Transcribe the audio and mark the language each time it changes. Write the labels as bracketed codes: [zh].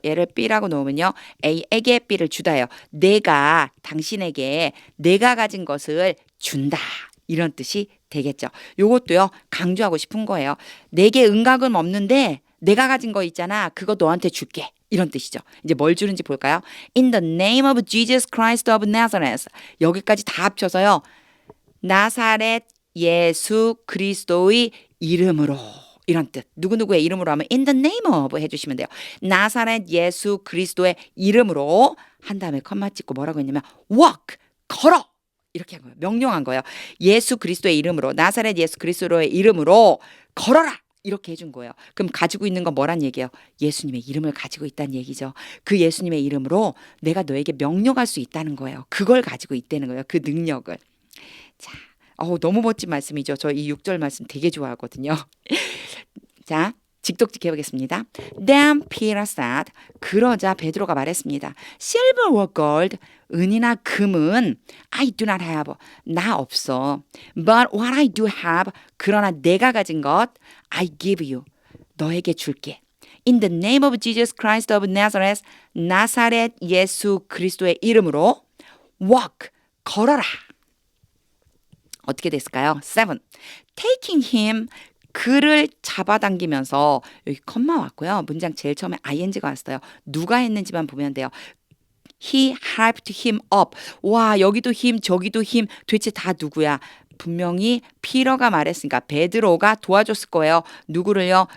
[ko] 얘를 B라고 놓으면요. A에게 B를 주다예요. 내가 당신에게 내가 가진 것을 준다. 이런 뜻이 되겠죠. 요것도요. 강조하고 싶은 거예요. 내게 은각은 없는데 내가 가진 거 있잖아. 그거 너한테 줄게. 이런 뜻이죠. 이제 뭘 주는지 볼까요? [en] In the name of Jesus Christ of Nazareth. [ko] 여기까지 다 합쳐서요. 나사렛 예수 그리스도의 이름으로. 이런 뜻. 누구누구의 이름으로 하면 [en] in the name of [ko] 해주시면 돼요. 나사렛 예수 그리스도의 이름으로 한 다음에 컴마 찍고 뭐라고 했냐면 walk, 걸어. 이렇게 한 거예요. 명령한 거예요. 예수 그리스도의 이름으로 나사렛 예수 그리스도의 이름으로 걸어라. 이렇게 해준 거예요. 그럼 가지고 있는 건 뭐란 얘기예요? 예수님의 이름을 가지고 있다는 얘기죠. 그 예수님의 이름으로 내가 너에게 명령할 수 있다는 거예요. 그걸 가지고 있다는 거예요. 그 능력을. 자, 너무 멋진 말씀이죠. 저 이 6절 말씀 되게 좋아하거든요. 자, 직독직 해보겠습니다. [en] Then Peter said, [ko] 그러자 베드로가 말했습니다. [en] Silver or gold, [ko] 은이나 금은 [en] I do not have, [ko] 나 없어. [en] But what I do have, [ko] 그러나 내가 가진 것 [en] I give you, [ko] 너에게 줄게. [en] In the name of Jesus Christ of Nazareth, [ko] 나사렛 예수 그리스도의 이름으로 [en] walk, [ko] 걸어라. 어떻게 됐을까요? 7. [en] Taking him, [ko] 그를 잡아당기면서 여기 컴마 왔고요. 문장 제일 처음에 ing가 왔어요. 누가 했는지만 보면 돼요. [en] He helped him up. [ko] 와, 여기도 힘, 저기도 힘. 도대체 다 누구야? 분명히 피터가 말했으니까 베드로가 도와줬을 거예요. 누구를요?